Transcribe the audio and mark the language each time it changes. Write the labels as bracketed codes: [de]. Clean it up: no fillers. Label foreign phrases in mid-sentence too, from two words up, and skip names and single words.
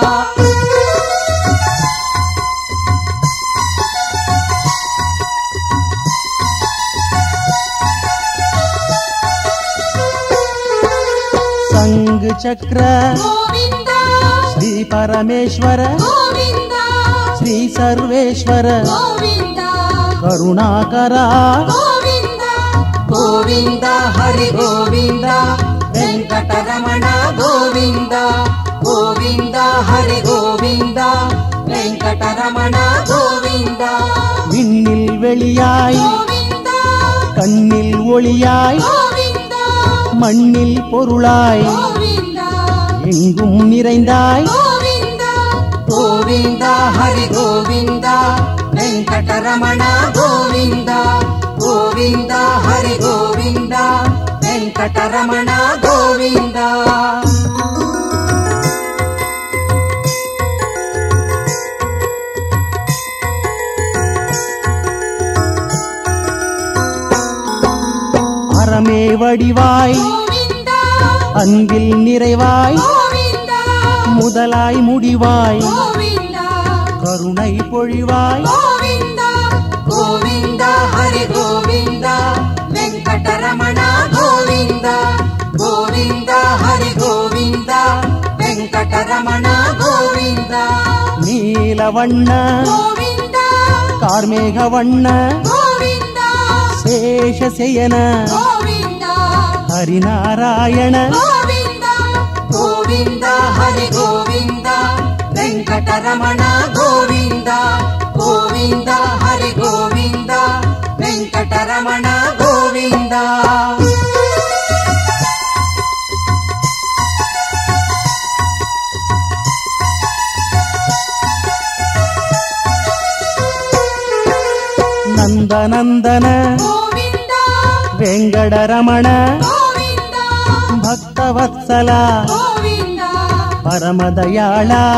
[te] సంగ చక్ర శ్రీ పరమేశ్వర శ్రీ సర్వేశ్వర కరుణాకర గోవింద హరి గోవింద వెంకటరమణ గోవింద గోవింద హరి గోవింద వెంకటరమణ గోవింద. [ta] விண்ணில் வெளியாய் கண்ணில் ஒளியாய் மண்ணில் பொருளாய் எங்கும் நிறைந்தாய் [te] గోవింద హరి గోవింద వెంకటరమణ గోవింద గోవింద హరి గోవింద వెంకటరమణ గోవింద. [ta] அறமே வடிவாய் அன்பில் நிறைவாய் முதலாய் முடிவாய் கருணை பொழிவாய் [te] గోవింద హరి గోవింద వెంకటరమణ గోవింద గోవింద హరి గోవింద వెంకటరమణ గోవింద. [ta] நீலவண்ண கார்மேகவண்ண சேஷசயன ஹரிநாராயண [te] గోవింద హరి గోవింద వెంకటరమణ గోవింద గోవింద హరి గోవింద వెంకటరమణ గోవింద. నందనందన వెంకటరమణ భక్తవత్సల పరమదయాళ